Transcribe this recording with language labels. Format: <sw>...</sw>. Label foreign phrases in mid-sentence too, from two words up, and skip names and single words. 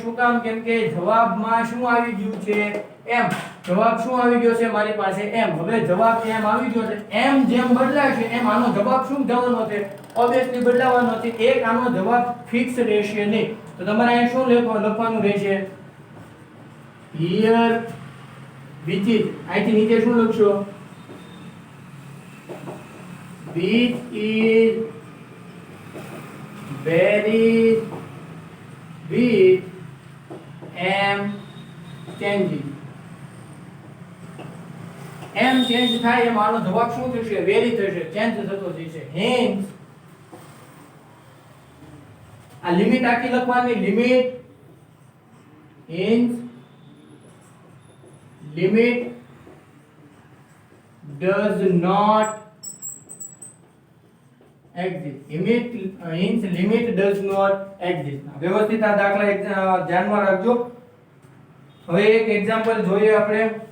<gu>શું કામ, કેમ કે જવાબમાં શું આવી ગયું છે m. જવાબ શું આવી ગયો છે મારી પાસે m. હવે જવાબ m આવી ગયો છે, m જેમ બદલાશે એમ આનો જવાબ શું થવાનો છે, ઓબ્વિયસલી બદલાવાનો છે. એક આનો જવાબ ફિક્સ રહેશે નહીં. તો તમારે અહીં શું લખવાનું રહેશે,</gu> <en>here which is,</en> <gu>અહીંથી નીચે શું લખશો,</gu> <en>which is varies with m changes.</en> <gu>m ચેન્જ થાય એમ આનો જવાબ શું થશે, વેરી થશે, ચેન્જ થતો જશે. હેન્સ આ લિમિટ આખી લખવાની,</gu> <en>limit hence limit does not exist. limit does not exist.</en> <gu>વ્યવસ્થિત આ દાખલા ધ્યાનમાં રાખજો. હવે એક એક્ઝામ્પલ જોઈએ આપણે.</gu>